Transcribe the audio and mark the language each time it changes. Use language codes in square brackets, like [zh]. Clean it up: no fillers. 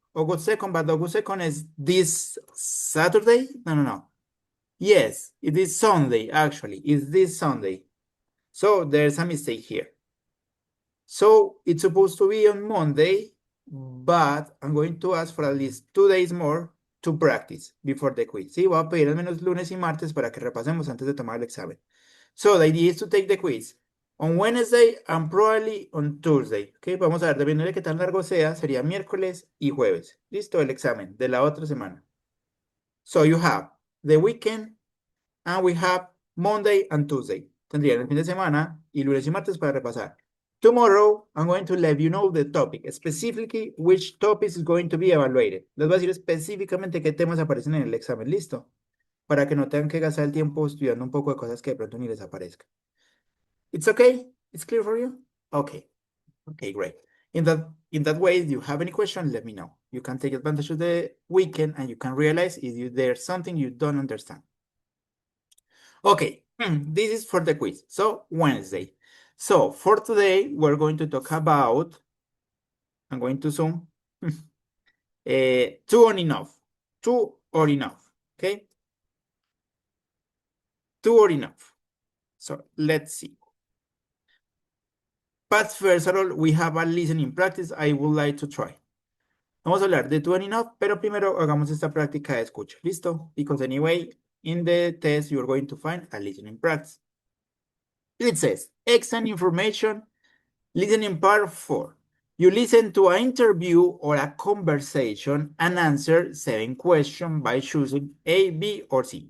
[en] August 2nd, but August 2nd is this Saturday? No. Yes, it is Sunday, actually. It's this Sunday. So there's a mistake here. So it's supposed to be on Monday, but I'm going to ask for at least 2 days more to practice before the quiz. [es] Sí, voy a pedir al menos lunes y martes para que repasemos antes de tomar el examen. [en] So the idea is to take the quiz on Wednesday and probably on Tuesday. [es] Okay, vamos a ver, dependiendo de qué tan largo sea, sería miércoles y jueves. Listo, el examen de la otra semana. [en] So you have the weekend and we have Monday and Tuesday. [es] Tendrían el fin de semana y lunes y martes para repasar. [en] Tomorrow, I'm going to let you know the topic, specifically which topic is going to be evaluated. [es] Les voy a decir específicamente qué temas aparecen en el examen, listo, para que no tengan que gastar el tiempo estudiando un poco de cosas que de pronto ni les aparezcan. [en] It's okay? It's clear for you? Okay. Okay, great. In that way, if you have any question, let me know. You can take advantage of the weekend and you can realize if there's something you don't understand. Okay, this is for the quiz. So Wednesday. So for today, we're going to talk about, I'm going to zoom, two or enough. Two or enough, okay? Two or enough. So let's see. But first of all, we have a listening practice I would like to try. [es] Vamos a hablar de two and enough, pero primero hagamos esta práctica de escucha. ¿Listo? [en] Because anyway, in the test, you're going to find a listening practice. It says, excellent information, listening part 4. You listen to an interview or a conversation and answer 7 questions by choosing A, B, or C.